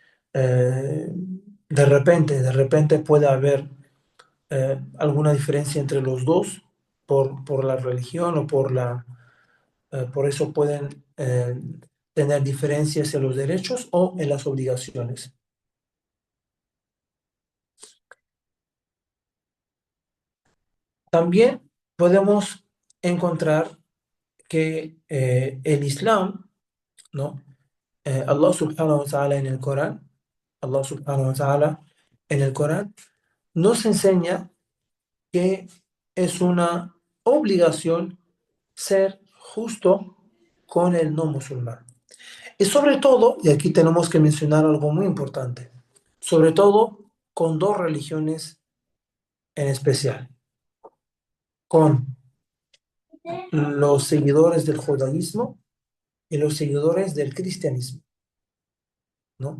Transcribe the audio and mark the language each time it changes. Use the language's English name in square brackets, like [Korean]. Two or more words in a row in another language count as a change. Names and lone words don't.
[Spanish] De repente puede haber alguna diferencia entre los dos por la religión o por eso pueden tener diferencias en los derechos o en las obligaciones. También podemos encontrar que el Islam, ¿no? [Arabic] الله سبحانه وتعالى [Spanish] en el Corán, [Arabic] الله سبحانه وتعالى [Spanish] en el Corán nos enseña que es una obligación ser justo con el no musulmán. Y sobre todo, y aquí tenemos que mencionar algo muy importante, sobre todo con dos religiones en especial, con los seguidores del judaísmo y los seguidores del cristianismo, ¿no?